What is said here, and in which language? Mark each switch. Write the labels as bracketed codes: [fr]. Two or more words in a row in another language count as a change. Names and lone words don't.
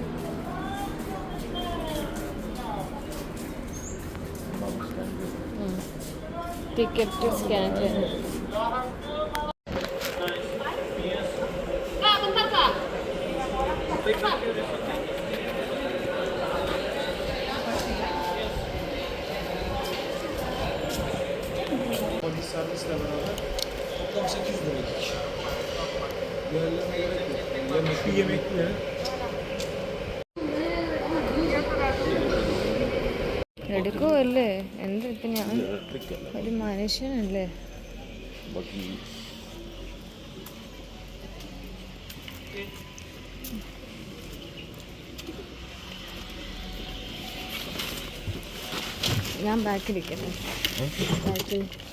[ml] ടിക്കറ്റ് സ്കാൻ ചെയ്യുന്നത്. [tr] Polis servisle beraber toplam 800 lira kişi. Diğerlerine gerek yok. Bir yemekli. [ml] എടുക്കുമല്ലേ? എന്ത് ഇപ്പം ഞാൻ ഒരു മനുഷ്യനല്ലേ? ഞാൻ ബാക്കിലിരിക്കട്ടെ, ബാക്കിൽ